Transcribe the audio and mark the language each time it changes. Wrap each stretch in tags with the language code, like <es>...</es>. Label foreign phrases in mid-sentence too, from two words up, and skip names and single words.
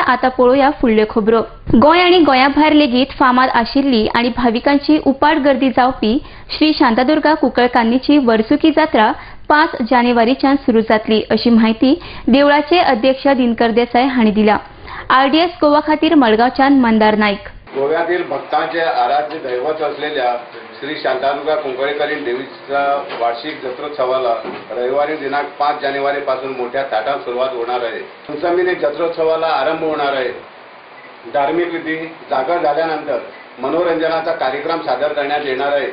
<kok>आतां पळोवया फुडल्यो खबरो. गोंय आनी गोंया भायर लेगीत फामाद आशिल्ली आनी भाविकांची उपाट गर्दी जावपी श्री शांतादुर्गा कुंकळकान्नीची वर्सुकी जात्रा 5 जानेवारीच्यान सुरू जातली अशी माहिती देवळाचे अध्यक्ष दिनकर देसाय हांणी दिल्या. RDS गोवा खातीर मडगांवच्यान मंदार नायक.</kok> <mr>गोव्यातील भक्तांचे आराध्य दैवत असलेल्या श्री शांतादुर्गा कुंकळकालीन देवीचा वार्षिक जत्रोत्सवाला रविवारी दिनांक 5 जानेवारी पासून मोठ्या थाटात सुरुवात होणार आहे. पंचमीने जत्रोत्सवाला आरंभ होणार आहे. धार्मिक विधी जागर झाल्यानंतर मनोरंजनाचा कार्यक्रम सादर करण्यात येणार आहे.</mr>